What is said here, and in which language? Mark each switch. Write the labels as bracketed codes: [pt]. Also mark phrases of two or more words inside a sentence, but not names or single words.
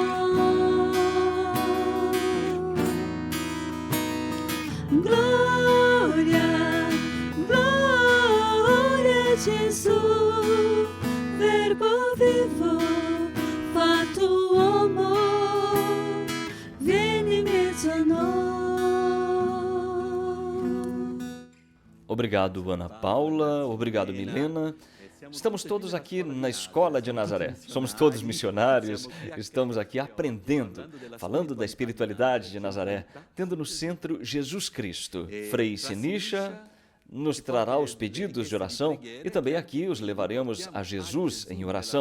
[it] Gesù, Verbo vivo, fatto uomo, vieni in mezzo a noi. [pt] Obrigado, Ana Paula. Obrigado, Milena. Estamos todos aqui na Escola de Nazaré. Somos todos missionários. Estamos aqui aprendendo, falando da espiritualidade de Nazaré, tendo no centro Jesus Cristo. Frei Sinisha nos trará os pedidos de oração e também aqui os levaremos a Jesus em oração.